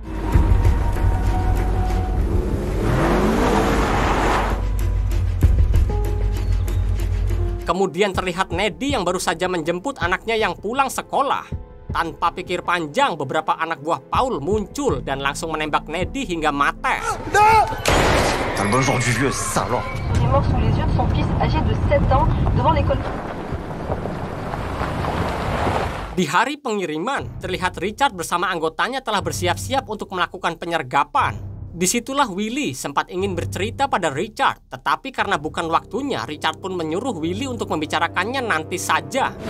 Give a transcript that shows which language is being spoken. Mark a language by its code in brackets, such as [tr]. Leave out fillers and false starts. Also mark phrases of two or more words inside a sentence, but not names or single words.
[id] Kemudian terlihat Neddy yang baru saja menjemput anaknya yang pulang sekolah. Tanpa pikir panjang, beberapa anak buah Paul muncul dan langsung menembak Neddy hingga mati. [fr] T'as le bon genre du vieux, salaud. Il est mort sous les yeux de son fils âgé de 7 ans devant l'école. [id] Di hari pengiriman, terlihat Richard bersama anggotanya telah bersiap-siap untuk melakukan penyergapan. Disitulah Willy sempat ingin bercerita pada Richard, tetapi karena bukan waktunya, Richard pun menyuruh Willy untuk membicarakannya nanti saja.